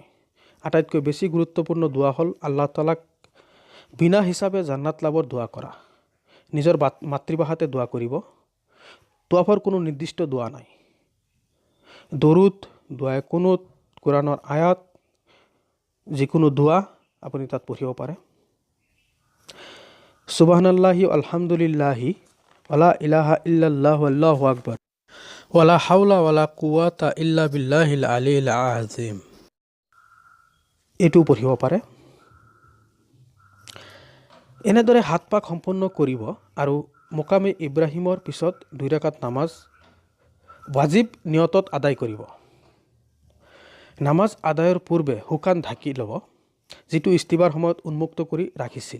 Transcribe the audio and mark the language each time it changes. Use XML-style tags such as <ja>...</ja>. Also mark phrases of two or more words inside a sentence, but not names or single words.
<as>আটাইতকৈ বেছি গুৰুত্বপূৰ্ণ দোৱা হ'ল আল্লাহ তালাক বিনা হিচাপে জান্নাত লাভৰ দোৱা কৰা। নিজৰ মাতৃভাষাতে দোৱা কৰিব। তৱাফৰ কোনো নিৰ্দিষ্ট দোৱা নাই। দৰুদ, দোৱাই কুনুত, কোৰাণৰ আয়াত, যিকোনো দোৱা আপুনি তাত পঢ়িব পাৰে।</as> <ar>سبحان الله الحمد لله ولا إله إلا الله الله أكبر ولا حول ولا قوة إلا بالله العلي العظيم.</ar> <as>এইটো পঢ়িব পাৰে। এনেদৰে 7 পাক সম্পন্ন কৰিব আৰু মোকামে ইব্ৰাহিমৰ পিছত 2 ৰাকাত নামাজ ৱাজিব নিয়তত আদায় কৰিব। নামাজ আদায়ৰ পূৰ্বে শুকান ঢাকি ল'ব, যিটো ইস্তিবাৰ সময়ত উন্মুক্ত কৰি ৰাখিছিল।</as>